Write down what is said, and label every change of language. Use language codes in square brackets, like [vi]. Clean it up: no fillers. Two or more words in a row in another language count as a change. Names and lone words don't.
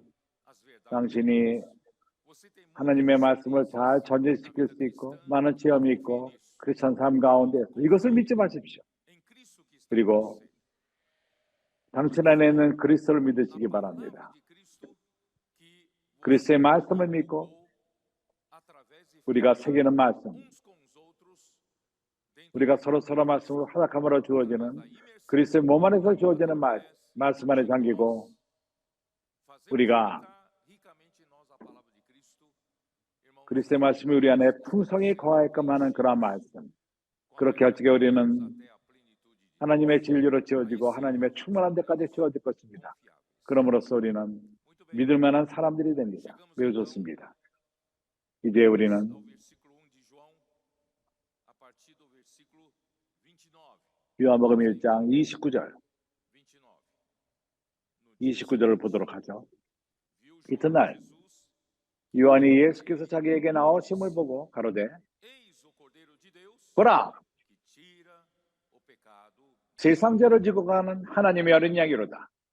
[pt] as verdades. [ko] 당신이 [pt] Você tem [ko] 하나님의 말씀을 잘 전제시킬 수 있고 많은 체험이 있고 크리스천 삶 가운데서 이것을 믿지 마십시오. [pt] em Cristo que está em [ko] 그리고 [pt] você. [ko] 당신 안에 있는 그리스도를 믿으시기 [pt] A [ko] 바랍니다. [pt] palavra de Cristo que [ko] 그리스도의 [pt] você [ko] 말씀을 믿고 [pt] aplicou através de [ko] 우리가 새기는 말씀, [pt] uns com os outros dentro [ko] 우리가 [pt] da [ko] 서로 말씀을 하락함으로 주어지는 [pt] imersão, [ko] 그리스도의 몸 안에서 주어지는 말씀 안에 잠기고 [pt] fazemos [ko] 우리가 [pt] ricamente nós a palavra de Cristo, irmãos, [ko] 그리스도의 말씀이 우리 안에 풍성히 거하게끔 하는 그러한 말씀. 그렇게 할 적에 우리는 [pt] até a plenitude de [ko] 하나님의 진리로 채워지고 하나님의 충만한 데까지 채워질 것입니다. [pt] confiáveis. [ko] 그럼으로써 우리는 [pt] Muito bem. [ko] 믿을 만한 사람들이 됩니다. 매우 좋습니다. 이제 우리는 [pt] Ao versículo 1 de João, a partir do versículo 29. [ko] 요한복음 1장 29절, [pt] 29. No dia [ko] 29절을 보도록 하죠. [pt] viu [ko] 이튿날 요한이 예수께서 자기에게 나오심을 보고 가로되 보라, 세상 죄를 지고 가는 하나님의 어린 양이로다.